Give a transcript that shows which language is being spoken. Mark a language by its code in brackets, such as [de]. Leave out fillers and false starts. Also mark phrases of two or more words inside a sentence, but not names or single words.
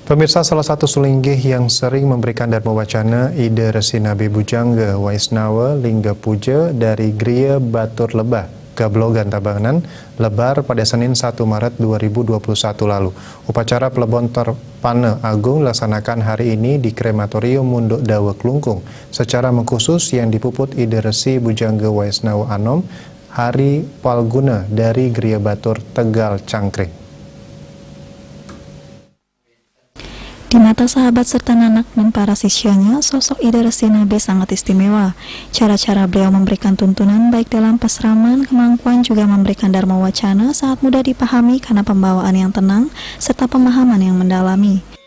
[id] Pemirsa, salah satu sulinggih yang sering memberikan dharma wacana ide Resi Nabi Bujangga Waisnawa Lingga Puja dari Griya Batur Lebah, Gablogan Tabanan, lebar pada Senin 1 Maret 2021 lalu. Upacara Plebon Tarpana Agung dilaksanakan hari ini di Krematorium Munduk Dawa Klungkung secara mengkhusus yang dipuput ide Resi Bujangga Waisnawa Anom Hari Palguna dari Griya Batur Tegal Cangkring. Di mata sahabat serta nanak dan para sisyanya, sosok ide Resi Nabi sangat istimewa. Cara-cara beliau memberikan tuntunan baik dalam pasraman, kemampuan juga memberikan dharma wacana sangat mudah dipahami karena pembawaan yang tenang serta pemahaman yang mendalami.